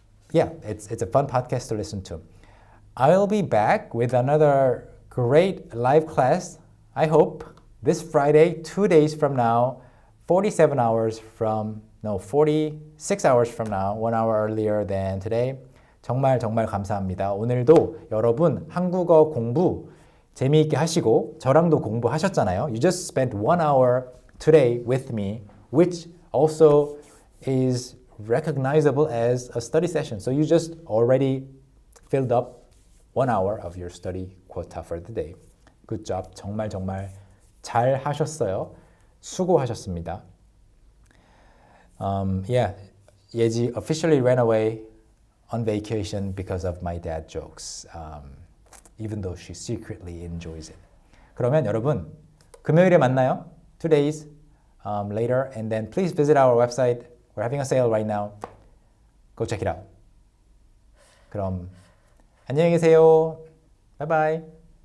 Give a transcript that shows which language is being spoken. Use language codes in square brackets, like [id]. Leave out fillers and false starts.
[en] Yeah, it's a fun podcast to listen to. I'll be back with another great live class, I hope, this Friday, 2 days from now, 46 hours from now, 1 hour earlier than today. [ko] 정말 감사합니다. 오늘도 여러분 한국어 공부 재미있게 하시고 저랑도 공부하셨잖아요. [en] You just spent 1 hour today with me, which also is recognizable as a study session. So you just already filled up 1 hour of your study quota for the day. Good job. [ko] 정말 잘 하셨어요. 수고하셨습니다. [en] Yeah, Yeji officially ran away on vacation because of my dad jokes, even though she secretly enjoys it. [ko] 그러면 여러분, 금요일에 만나요. [en] 2 days later, and then please visit our website. We're having a sale right now. Go check it out. [ko] 그럼 안녕히 계세요. [en] Bye bye.